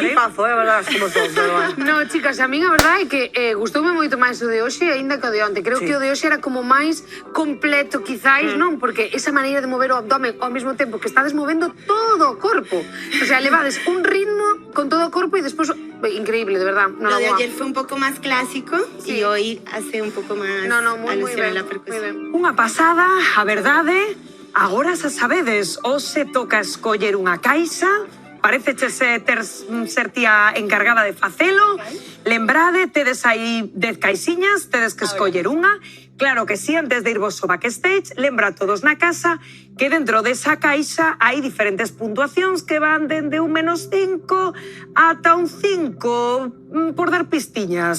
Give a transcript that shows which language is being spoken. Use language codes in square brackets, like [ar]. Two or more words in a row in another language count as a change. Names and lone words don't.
[es] tipazo, verdad, como son, pero bueno. [gl] No, chicas, a min a verdade é que gustoume moito máis o de hoxe aínda que o de onte. Creo que o de hoxe era como máis completo, quizáis, non? Porque esa maneira de mover o abdomen ao mesmo tempo que estades movendo todo o corpo. [es] O sea, [gl] levades un ritmo con todo o corpo e despois increíble, [es] de verdad. Lo de ayer fue un poco más clásico Sí. y hoy hace un poco más [gl] Moi [es] alusión [gl] ben, [es] a la [gl] moi [es] percusión. [gl] ben. Unha pasada, a verdade. Agora xa sabedes, hoxe toca escoller unha caixa. Parece ser tía encargada de facelo. Lembrade, tedes aí 10 caixiñas, tedes que escoller unha. [es] Claro que sí, [gl] antes de irvos ao backstage, lembra a todos na casa que dentro desa caixa hai diferentes puntuacións que van dende un -5 ata un 5, por dar pistiñas.